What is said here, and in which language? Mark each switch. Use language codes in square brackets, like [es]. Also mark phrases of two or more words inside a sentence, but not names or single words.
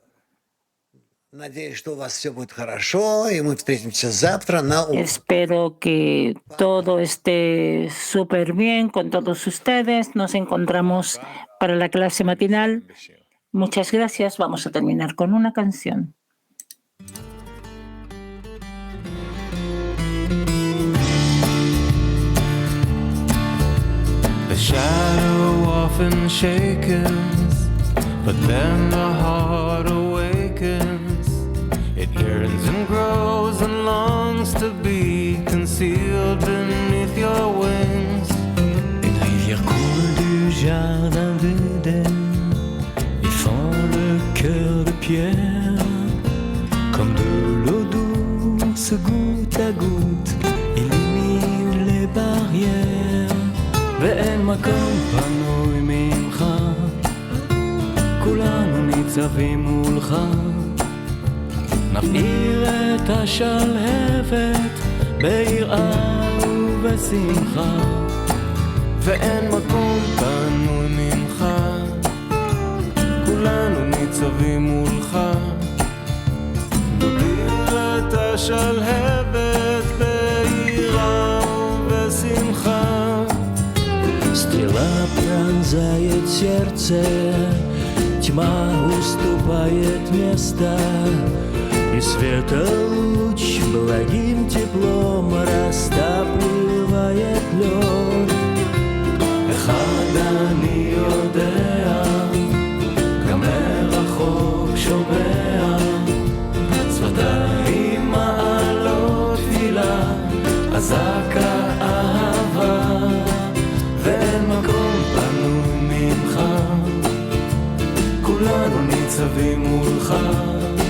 [es] Espero que todo esté súper bien con todos ustedes. Nos encontramos para la clase matinal. Muchas gracias. Vamos a terminar con una canción. [en] The shadow often shakens, but then the heart awakens. It yearns and grows and longs to be concealed beneath your wings. [fr] Une rivière coule du jardin d'Éden et fend le cœur de pierre. Comme de l'eau douce, goutte à goutte, illumine les barrières. [he] ואין מקום פנוי ממך, כולנו ניצבים מולך. נבעיר את השלהבת ביראה ובשמחה, ואין מקום פנוי ממך, כולנו ניצבים מולך. נבעיר את השלהבת ביראה ובשמחה. [ru] Стрела пронзает сердце, тьма уступает место, и светолуч благим теплом растапливает лед. [he] אחד אני יודע, גם מרחוק שומע, שפתיים מעלות תפילה, אזעקה אהבה. ואין מקום פנוי ממך, כולנו ניצבים מולך.